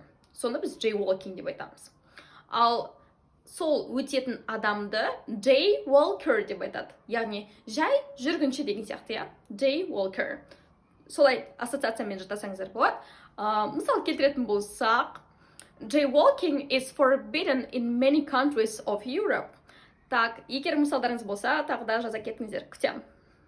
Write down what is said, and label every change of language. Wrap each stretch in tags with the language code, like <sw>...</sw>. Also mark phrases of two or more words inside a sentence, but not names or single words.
<kk>Соны біз jaywalking деп айтамыз. Ал сол өтетін адамды jaywalker деп айтады. Яғни жай жүргінші деген сияқты, jaywalker. Солай ассоциациямен жатасаңыздар болады. Мысал келтіретін болсақ,</kk> <en>jaywalking is forbidden in many countries of Europe.</en> <kk>Так, егер мысалдарыңыз болса, тағы да жаза кетіңіздер, күтемін.</kk>